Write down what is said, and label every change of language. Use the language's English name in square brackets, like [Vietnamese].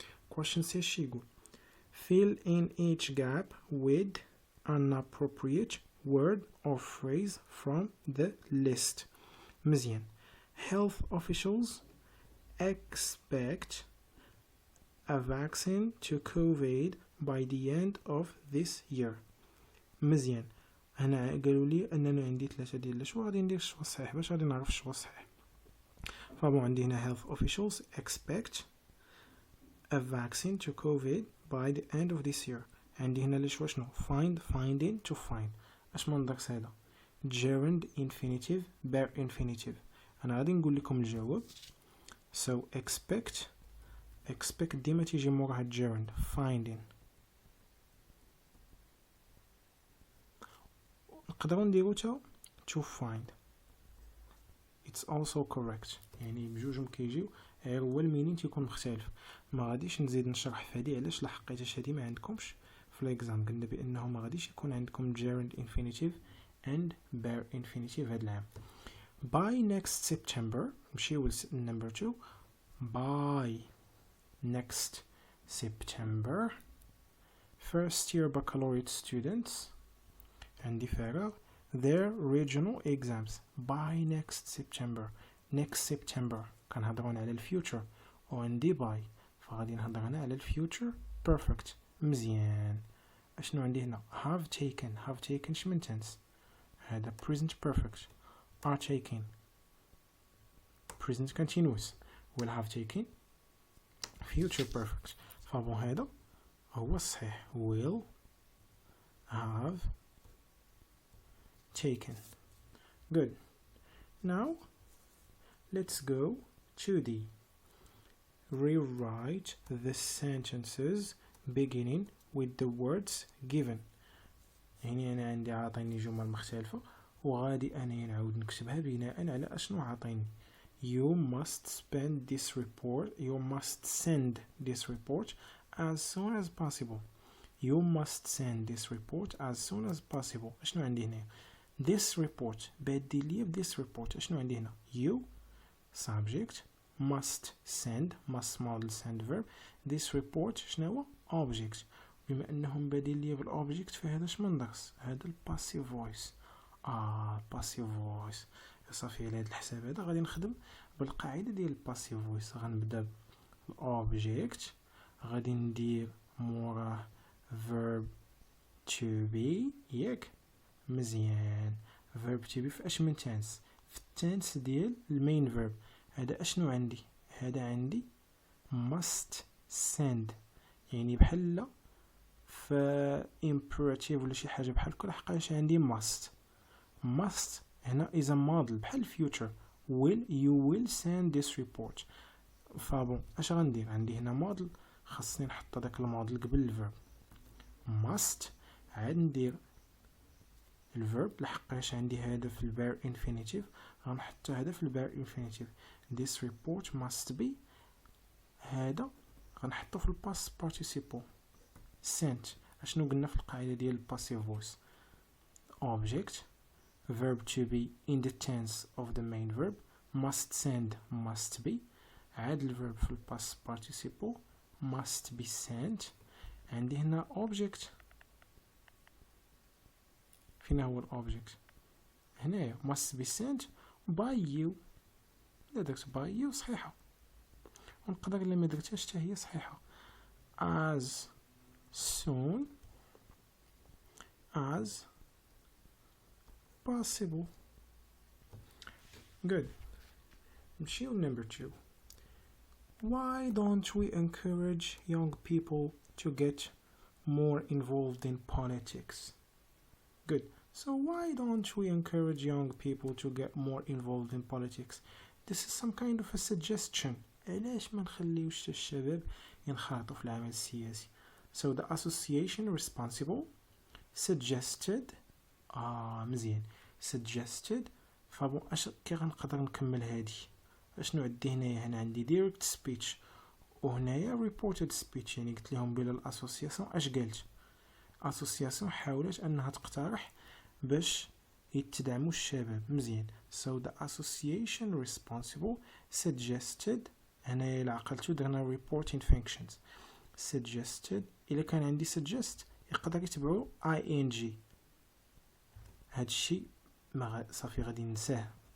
[English] Question C [Arabic] اش يقول [English] fill in each gap with an appropriate word or phrase from the list. [Arabic] مزيان. [English] Health officials expect a vaccine to COVID by the end of this year. [Arabic] مزيان. هنا قالوا لي اننا عندي 3 ديال شو غادي ندير الشوا الصحيح باش غادي نعرف الشوا الصحيح. فبون عندي هنا [English] health officials expect a vaccine to COVID by the end of this year. [Arabic] عندي هنا لي شوا شنو finding to find. اش من داكس هذا gerund infinitive bare infinitive. انا غادي نقول لكم الجواب. [English] So expect [Arabic] ديما تيجي موراها gerund finding. نقدروا نديرو تا to find. [English] It's also correct. [Arabic] يعني بجوجهم كيجيو غير هو المينين تيكون مختلف. ما غاديش نزيد نشرح في هادي علاش لحقيتاش هادي ما عندكمش في الاكزام. قلنا بانه ما غاديش يكون عندكم gerund infinitive and bare infinitive هاد العام. [English] By next September [Arabic] نمشيو [English] number 2. By next September first year baccalaureate students [Arabic] عندي فراغ [English] their regional exams by next September [Arabic] كنهضرون على الفيوتشر وعندي [English] by [Arabic] فغادي نهضر هنا على الفيوتشر [English] perfect. [Arabic] مزيان. اشنو عندي هنا [English] have taken شمن tense هذا present perfect are taking present continuous will have taken future perfect. [Arabic] فبون هذا هو الصحيح [English] will have taken. Good. Now let's go to the rewrite the sentences beginning with the words given. [Arabic] يعني أنا عندي عاطيني جمل مختلفة وغادي أنا نعاود نكتبها بناء على أشنو عاطيني. [English] You must send this report as soon as possible. You must send this report as soon as possible. [Arabic] أشنو عندي هنا [English] this report [Arabic] بدي لي [English] this report أشنو عندي هنا you subject must must model send verb this report [Arabic] شنو هو [English] object. [Arabic] بما أنهم بديل لي بالobject فهذا شمن درس هذا الباسيف فويس. الباسيف فويس صافي. على هذا الحساب هذا غادي نخدم بالقاعدة ديال الباسيف فويس. غنبدا بالobject غادي ندير موراه verb to be ياك. مزيان. verb to be في اش من tense في التنس ديال المين verb. هذا اشنو عندي هذا عندي must send يعني بحال في imperative ولا شي حاجه بحال كل حقاش عندي must هنا is a model بحال future [English] you will send this report. [Arabic] فبون اش غندير عندي هنا model خاصني نحط داك الموديل قبل الفيرب must عاد ندير الفيرب لحقاش عندي هذا في البير infinitive غنحط هذا في البير infinitive. [English] this report must be [Arabic] هذا غنحطه في الباست [English] participle sent. [Arabic] اشنو قلنا في القاعده ديال الباسيف فويس object verb to be in the tense of the main verb must send must be عاد الفيرب في الباست participle must be sent. عندي هنا object فين هو الobject هنا [English] must be sent by you. [Arabic] لا درت by you صحيحة ونقدر لما درتهاش حتى هي صحيحة [English] as soon as possible. Good. [Arabic] نمشيو [English] number 2. Why don't we encourage young people to get more involved in politics? Good. So why don't we encourage young people to get more involved in politics? This is some kind of a suggestion. [Arabic] علاش ما نخليوش الشباب ينخرطوا في العمل السياسي. [English] so the association responsible suggested [Arabic] مزيان [English] suggested. [Arabic] فبون اش كي غنقدر نكمل هادي اشنو عندي هنايا؟ هنا عندي direct speech وهنايا reported speech. يعني قلت لهم بلا الاسوسياسيون اش قالت؟ اسوسياسيون حاولت انها تقترح باش يتدعموا الشباب. مزيان [English] so the association responsible suggested. [Arabic] هنايا الى عقلتو درنا reporting functions suggested. الا كان عندي suggest يقدر يتبعو ing. هادشي ما صافي غادي ننساه.